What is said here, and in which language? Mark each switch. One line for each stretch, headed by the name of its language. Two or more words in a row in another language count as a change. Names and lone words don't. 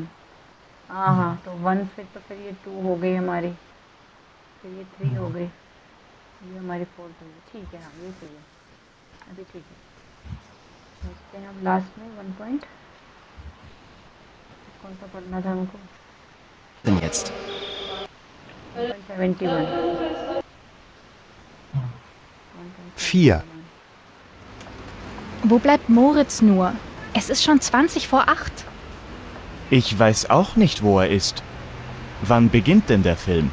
Hindi: हाँ हाँ, तो 1 फिर तो ये 2 हो गई हमारी, फिर ये 3 हो गई, ये हमारी 4 हो गई। ठीक है, हाँ ये सही है, अभी ठीक है। देखते हैं अब लास्ट में 1 पॉइंट कौन सा पढ़ना था हमको।
German: Denn jetzt? 1.71। 4, Wo bleibt Moritz nur? Es ist schon 8:20. Ich weiß auch nicht, wo er ist. Wann beginnt denn der Film?